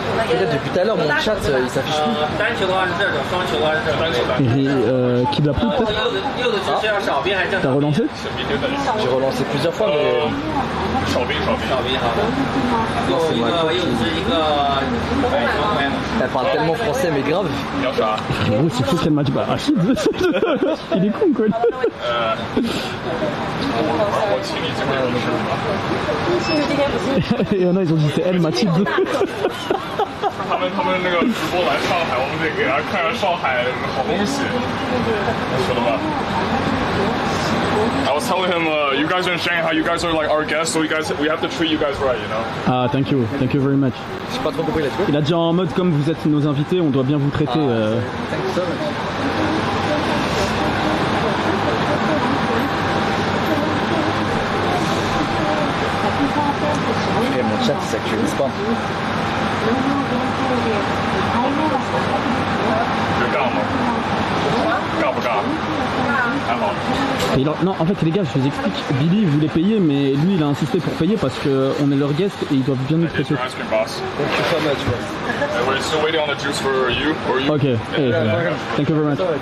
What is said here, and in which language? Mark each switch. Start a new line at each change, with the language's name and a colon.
French: Peut-être depuis tout à l'heure mon chat il s'affiche plus.
Chinese: 单球的话是这种，双球的话是这种。
French: Qui l'a pris peut-être?
Chinese: 柚子汁是要少冰还是正
French: T'as
Chinese: 常？
French: relancé? J'ai relancé plusieurs fois mais
Chinese: 少冰。少冰好的。一个柚子汁，一个白球白嘛。
French: elle parle tellement français mais grave.
Chinese: 你要啥？
French: Gros, c'est fou qu'elle m'a dit bah Achid. Il est con quoi.
Chinese: 我请你这边
French: Et il y en a ils ont dit c'est elle Mathilde.
Chinese: 他们那个直播来上海，我们得给大家看看上海好东西，晓得吧？
English: I was telling him, you guys are in Shanghai, you guys are like our guests, so we have to treat you guys right, you know? Ah, thank you very much.
French: J'ai pas trop compris là-dessus. Il a dit en mode comme vous êtes nos invités, on doit bien vous traiter. Thank you so much. Et mon chat il s'actualise pas.
Chinese: 觉得尬吗？尬不尬？还好。
French: Et alors, non, en fait les gars, je vous explique. Billy voulait payer, mais lui il a insisté pour payer parce que on est leur guest et ils doivent bien nous
English: Here's
French: traiter.
English: your ice cream, boss. Thank you so much. Bro. And we're still waiting on the juice for you, or you. Ok, hey, thank you very much.